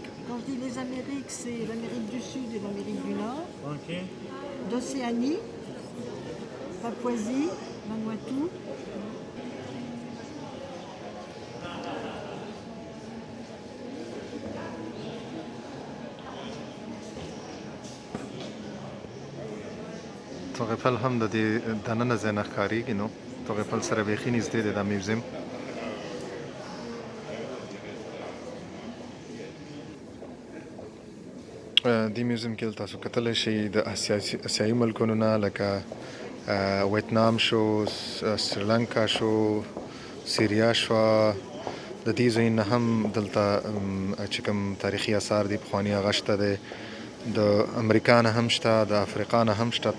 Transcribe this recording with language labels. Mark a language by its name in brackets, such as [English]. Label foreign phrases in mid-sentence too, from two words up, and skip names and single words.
[French] Quand je dis les Amériques, c'est l'Amérique du Sud et l'Amérique du Nord, d'Océanie, Papouasie, Vanuatu. [Pashto] توغفل هم د دې دننه ځای نه ښکارېږي. نو توغفل سره بیخي نږدې دی دا میوزیم. دې میوزیم کې تاسو کتلی شئ د اسیایي ملکونو نه، لکه ویتنام شو، سریلانکا شو، سیریا شوه، د دې ځای نه هم دلته چې کوم تاریخي آثار دي پخواني هغه شته دی، د امریکا نه هم شته، د افریقا نه هم شته.